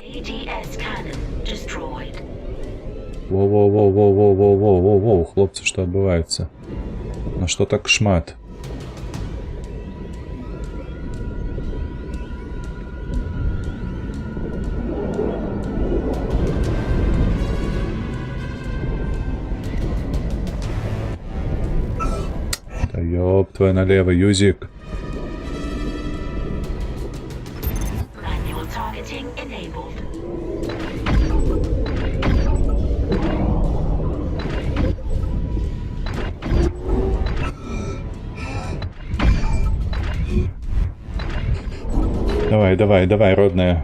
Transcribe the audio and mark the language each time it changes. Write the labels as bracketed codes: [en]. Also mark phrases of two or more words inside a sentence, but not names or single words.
[en] ADS cannon destroyed. [be] Воу, хлопцы, што адбываецца? На што так шмат? [ru] Да ёб твой налево, [be] Юзик. [en] Manual targeting enabled. [be] Давай, родная.